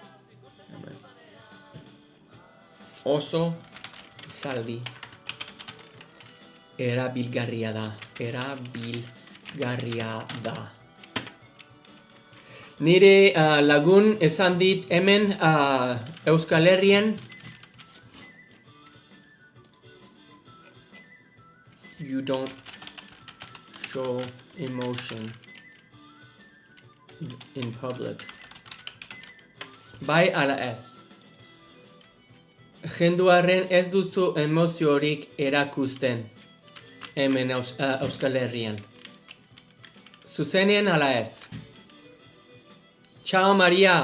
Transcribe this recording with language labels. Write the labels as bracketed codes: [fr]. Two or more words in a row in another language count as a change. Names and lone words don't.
[eu] Oso esaldi erabilgarria da. Erabilgarria da. Nire lagun esan dit hemen Euskal Herrian. [en] You don't show emotion in public. [eu] Bai ala ez. Jenduaren ez duzu emoziorik erakusten hemen Euskal Herrian. Zuzenean ala ez. Ciao Maria.